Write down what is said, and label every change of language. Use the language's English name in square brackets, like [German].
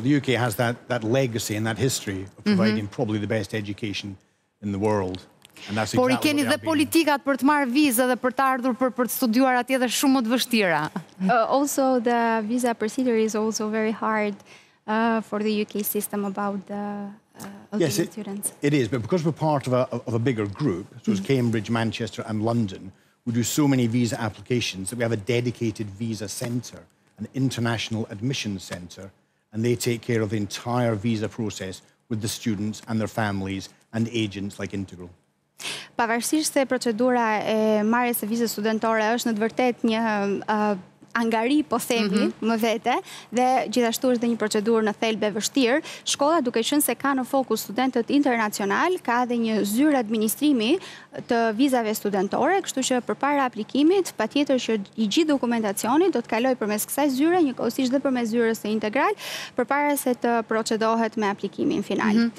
[English] The UK has that legacy and that history of providing probably the best education in the world. [Albanian] Por I keni dhe politikat për të marrë vizë dhe për të ardhur për të studiuar atje dhe shumë më të vështira. [English] Also, the visa procedure is also very hard for the UK system about the Albanian students. It is, but because we're part of a bigger group, so as Cambridge, Manchester and London, we do so many visa applications that we have a dedicated visa centre, an international admissions centre, and they take care of the entire visa process with the students and their families and agents like Integral. [Albanian] Pavarësisht se procedura e marrjes së vizës studentore është në të vërtetë një angari, po themi, më vete, dhe gjithashtu është dhe një procedurë në thelbe vështirë. Shkolla, duke qenë se ka në fokus studentët internacional, ka dhe një zyrë administrimi të vizave studentore, kështu që përpara aplikimit, patjetër që I gjithë dokumentacioni do të kaloj përmes kësaj zyre, njëkohësisht dhe përmes zyrës së integral, përpara se të procedohet me aplikimin final.